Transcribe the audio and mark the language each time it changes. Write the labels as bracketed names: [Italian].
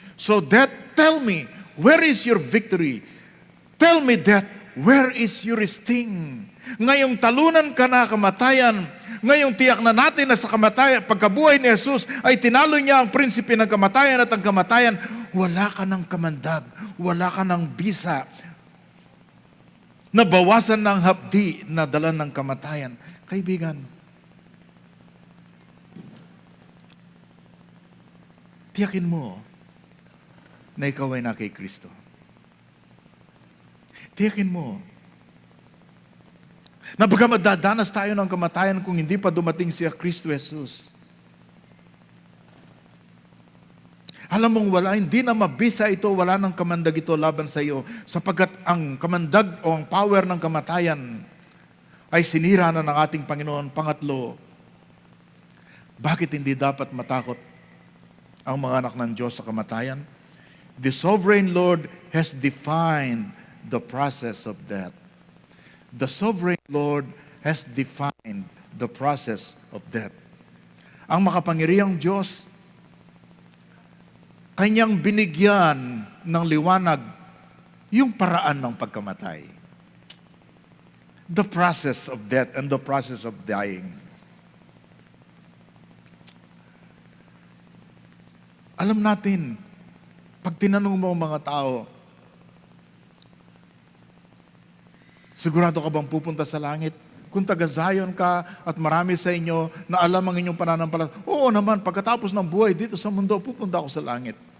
[English] So death, tell me, where is your victory? Tell me, death, where is your sting? [Filipino] Ngayong talunan ka na kamatayan, ngayong tiyak na natin na sa kamatayan, pagkabuhay ni Jesus ay tinalo niya ang prinsipe ng kamatayan at ang kamatayan, wala ka ng kamandag, wala ka ng bisa, nabawasan ng hapdi na dala ng kamatayan. Kaibigan, tiyakin mo na ikaw ay na kay Kristo. Tiyakin mo na bagamat dadanas tayo ng kamatayan kung hindi pa dumating si Kristo Jesus. Alam mong wala, hindi na mabisa ito, wala nang kamandag ito laban sa iyo, sapagkat ang kamandag o ang power ng kamatayan ay sinira na ng ating Panginoon. Pangatlo, bakit hindi dapat matakot ang mga anak ng Diyos sa kamatayan? [English] The sovereign Lord has defined the process of death. The sovereign Lord has defined the process of death. [Filipino] Ang makapangyarihang Diyos, kanyang binigyan ng liwanag yung paraan ng pagkamatay. [English] The process of death and the process of dying. [Filipino] Alam natin, pag tinanong mo ang mga tao, sigurado ka bang pupunta sa langit? Kung taga Zion ka at marami sa inyo na alam ang inyong pananampalataya, oo naman, pagkatapos ng buhay dito sa mundo, pupunta ako sa langit.